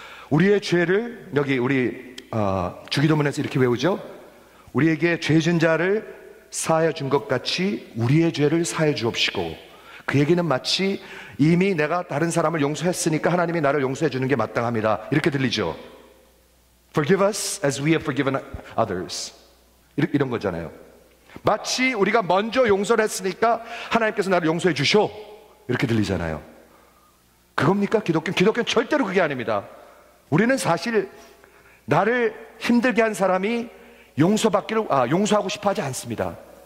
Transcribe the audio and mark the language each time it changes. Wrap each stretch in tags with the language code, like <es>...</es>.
<ko>우리의 죄를 여기 우리 주기도문에서 이렇게 외우죠. 우리에게 죄진 자를 사하여 준 것 같이 우리의 죄를 사해 주옵시고. 그 얘기는 마치 이미 내가 다른 사람을 용서했으니까 하나님이 나를 용서해 주는 게 마땅합니다 이렇게 들리죠.</ko> <en>Forgive us as we have forgiven others.</en> <ko>이런 거잖아요. 마치 우리가 먼저 용서를 했으니까 하나님께서 나를 용서해 주셔 이렇게 들리잖아요. 그겁니까? 기독교는 절대로 그게 아닙니다. 우리는 사실 나를 힘들게 한 사람이 용서하고 싶어 하지 않습니다.</ko>